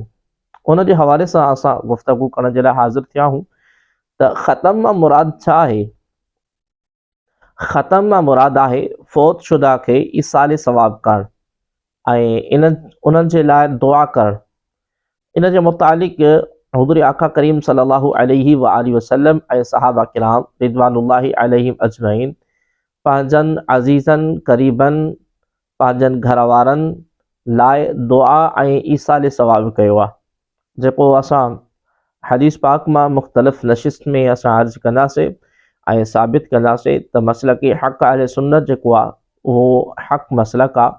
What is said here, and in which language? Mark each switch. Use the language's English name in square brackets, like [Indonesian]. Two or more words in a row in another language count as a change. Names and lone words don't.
[Sindhi] उन जे हवाले सां असां गुफ़्तगू करण जे लाइ हाज़िर थिया हूँ त ख़तम मां मुराद छा आहे। ख़तम मां मुराद आहे फ़ौत शुदा खे ईसाल सवाब करणु ऐं उन्हनि जे लाइ दुआ करणु। इन जे मुतालिक़ हुज़ूर आका करीम [Arabic] صلى الله عليه وآله وسلم [Sindhi] ऐं सहाबा किराम [Arabic] رضوان الله عليهم أجمعين [Sindhi] पंहिंजनि अज़ीज़नि करीबनि पंहिंजनि घर वारनि लाइ दुआ ऐं ईसाल सवाब कयो आहे, जेको असां हदीस पाक मां मुख़्तलिफ़ नशिस्त में असां अर्ज़ कंदासीं ऐं साबित कंदासीं त मसलक हक़ अहले सुन्नत जेको आहे उहो हक़ मसलक आहे।